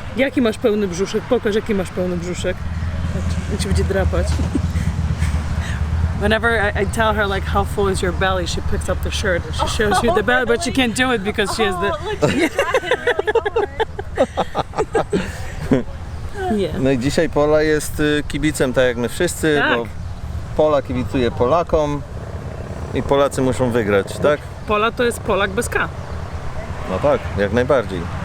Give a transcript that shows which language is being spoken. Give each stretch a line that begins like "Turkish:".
Polish: Jaki masz pełny brzuszek? Pokaż, jaki masz pełny brzuszek. On ci będzie drapać.
English: Whenever I tell her like how full is your belly, she picks up the shirt and she shows you the belly, but she can't do it because she has the...
Polish: Nie. No i dzisiaj Pola jest kibicem, tak jak my wszyscy, Tak. bo Pola kibicuje Polakom i Polacy muszą wygrać, tak? Pola to jest Polak bez K. No tak, jak najbardziej.